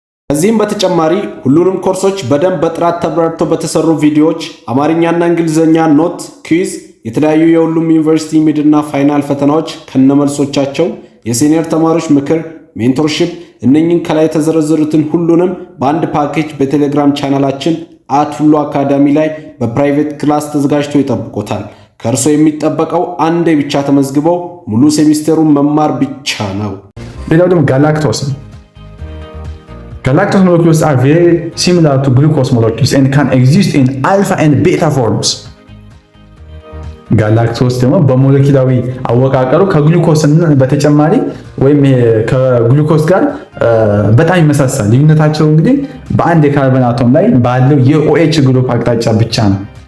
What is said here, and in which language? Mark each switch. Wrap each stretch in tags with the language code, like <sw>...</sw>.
<am>ከዚህም በተጨማሪ ሁሉንም ኮርሶች በደንብ በጥራት ተብራርተው በተሰሩ ቪዲዮዎች አማርኛና እንግሊዝኛ ኖት፣ ኩዊዝ፣ የተለያዩ የሁሉም ዩኒቨርሲቲ ሚድና ፋይናል ፈተናዎች ከነመልሶቻቸው፣ የሲኒየር ተማሪዎች ምክር፣ ሜንቶርሺፕ፣ እነኚህን ከላይ የተዘረዘሩትን ሁሉንም በአንድ ፓኬጅ በቴሌግራም ቻናላችን @ሁሉ አካዳሚ ላይ በፕራይቬት ክላስ ተዘጋጅቶ ይጠብቆታል። ከእርሶ የሚጠበቀው አንዴ ብቻ ተመዝግበው ሙሉ ሴሚስተሩን መማር ብቻ ነው። ሌላው ደግሞ ጋላክቶስ ነው።</am> <en>Galactose molecules are very similar to glucose molecules and can exist in alpha and beta forms.</en> <am>ጋላክቶስ ደግሞ በሞለኪላዊ አወቃቀሩ ከግሉኮስ በተጨማሪ ወይም ከግሉኮስ ጋር በጣም ይመሳሰላል። ልዩነታቸው እንግዲህ በአንድ የካርበን አቶም ላይ ባለው የኦኤች ግሩፕ አቅጣጫ ብቻ ነው።</am>